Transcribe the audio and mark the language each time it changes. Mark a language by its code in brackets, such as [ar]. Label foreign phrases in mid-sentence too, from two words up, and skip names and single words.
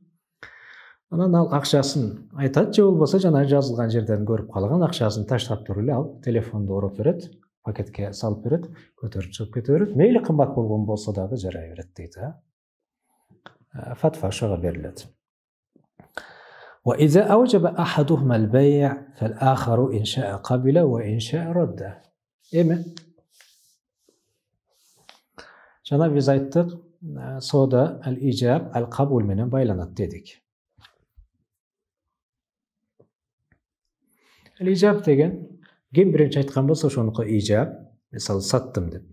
[ky] Анан ал акчасын айтат, же болбосо жана жазылган жерден көрүп калган, акчасын таштап туруп эле ал телефонду ороп берет, пакетке салып берет, көтөрүп чыгып кете берет. Мейли кымбат болгон болсо дагы жарай берет дейт. Фатва ошого берилет. [ar] وإذا أوجب أحدهما البيع فالآخر إن شاء قبل وإن شاء رد. [ky] Эми жана биз айттык, соода [ar] الإيجاب، القبول [ky] менен байланат дедик. Al-ijab деген ким биринчи айткан болсо ошонуку ижаб, мисалы саттым деп.